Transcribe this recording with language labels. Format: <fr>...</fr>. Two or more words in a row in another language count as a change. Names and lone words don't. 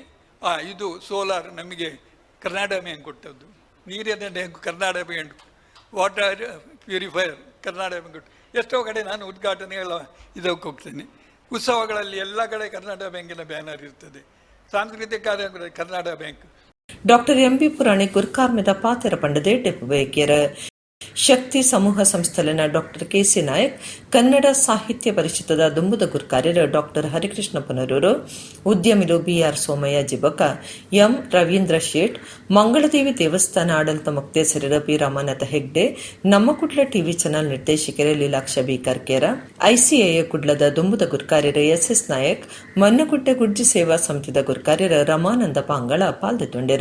<kn>ಇದು ಸೋಲಾರ್ ನಮಗೆ ಕರ್ನಾಟಕ ಬ್ಯಾಂಕ್ ಕೊಟ್ಟದ್ದು, ನೀರಿನ ಟ್ಯಾಂಕ್ ಕರ್ನಾಟಕ ಬ್ಯಾಂಕ್,</kn> <en>water purifier</en> <kn>ಕರ್ನಾಟಕ ಬ್ಯಾಂಕ್ ಕೊಟ್ಟು. ಎಷ್ಟೋ ಕಡೆ ನಾನು ಉದ್ಘಾಟನೆಗಳ ಇದಕ್ಕೆ ಹೋಗ್ತೇನೆ. ಉತ್ಸವಗಳಲ್ಲಿ ಎಲ್ಲ ಕಡೆ ಕರ್ನಾಟಕ ಬ್ಯಾಂಕಿನ ಬ್ಯಾನರ್ ಇರ್ತದೆ. ಸಾಂಸ್ಕೃತಿಕ ಕಾರ್ಯಕ್ರಮ ಕರ್ನಾಟಕ ಬ್ಯಾಂಕ್.</kn> <tcy>ಡಾಕ್ಟರ್ MB ಪುರಾಣಿಕ್ ಗುರುಕಾರ್ಮಿದ ಪಾತೆರ ಪಂಡದೆ ಡೆಪ್ ಬೇಕೆರ. ಶಕ್ತಿ ಸಮೂಹ ಸಂಸ್ಥೆಲಿನ ಡಾಕ್ಟರ್ KC ನಾಯಕ್, ಕನ್ನಡ ಸಾಹಿತ್ಯ ಪರಿಷತ್ತದ ದುಂಬುದ ಗುರುಕಾರ್ಯರು ಡಾಕ್ಟರ್ ಹರಿಕೃಷ್ಣ ಪುನರೂರು, ಉದ್ಯಮಿಲು BR ಸೋಮಯ್ಯ ಜಿಬಕ, M ರವೀಂದ್ರ ಶೇಟ್, ಮಂಗಳದೇವಿ ದೇವಸ್ಥಾನ ಆಡಳಿತ ಮುಕ್ತೇಸರರ P ರಾಮನಾಥ ಹೆಗ್ಡೆ, ನಮ್ಮ ಕುಡ್ಲ</tcy> <en>TV channel</en> <tcy>ನಿರ್ದೇಶಕರೇ ಲೀಲಾಕ್ಷ B ಕರ್ಕೇರ, ICAA ಕುಡ್ಲದ ದುಂಬುದ ಗುರುಕಾರ್ಯರ SS ನಾಯಕ್, ಮನ್ನಗುಡ್ಡೆ ಗುಡ್ಜಿ ಸೇವಾ ಸಮಿತಿದ ಗುರುಕಾರ್ಯರ ರಮಾನಂದ ಪಾಂಗಳ ಪಾಲ್ದೊಂಡಿರ.</tcy>